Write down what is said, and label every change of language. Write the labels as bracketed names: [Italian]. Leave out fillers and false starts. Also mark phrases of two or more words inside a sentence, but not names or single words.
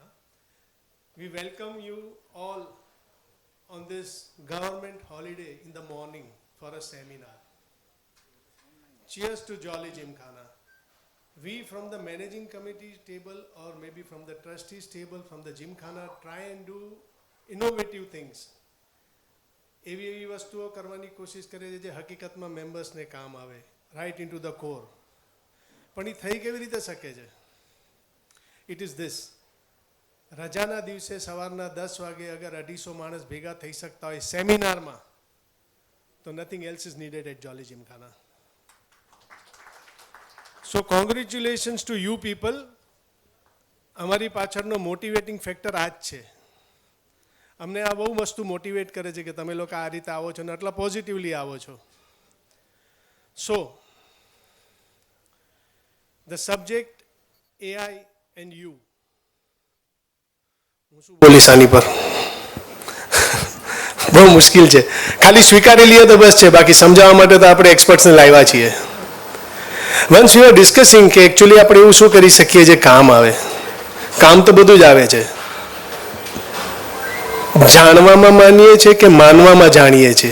[English] We welcome you all on this government holiday in the morning for a seminar. Cheers to Jolly Gymkhana. We from the managing committee table or maybe from the trustees table from the Gymkhana try and do innovative things. [Gujarati] એવી વસ્તુઓ કરવાની કોશિશ કરે છે જે હકીકતમાં મેમ્બર્સને કામ આવે, [English] right into the core. [Gujarati] પણ એ થઈ કેવી રીતે શકે છે? [English] it is this. [Gujarati] રજાના દિવસે સવારના 10 વાગે અગર 250 માણસ ભેગા થઈ શકતા હોય સેમિનારમાં, તો [English] nothing else is needed at Jolly Gymkhana. so congratulations to you people. [Gujarati] અમારી પાછળનો મોટિવેટિંગ ફેક્ટર આ જ છે. અમને આ બહુ વસ્તુ મોટિવેટ કરે છે કે તમે લોકો આ રીતે આવો છો ને આટલા પોઝિટિવલી આવો છો. [English] સો the subject AI and you. [Gujarati] હું શું બોલીશ આની પર? બહુ મુશ્કેલ છે. ખાલી સ્વીકારી લઈએ તો બસ છે, બાકી સમજાવવા માટે તો આપણે એક્સપર્ટ્સને લાવ્યા છીએ. [English] once we are discussing [Gujarati] કે એકચ્યુઅલી આપણે એવું શું કરી શકીએ જે કામ આવે. કામ તો બધું જ આવે છે. જાણવામાં માનીએ છીએ કે માનવામાં જાણીએ છીએ.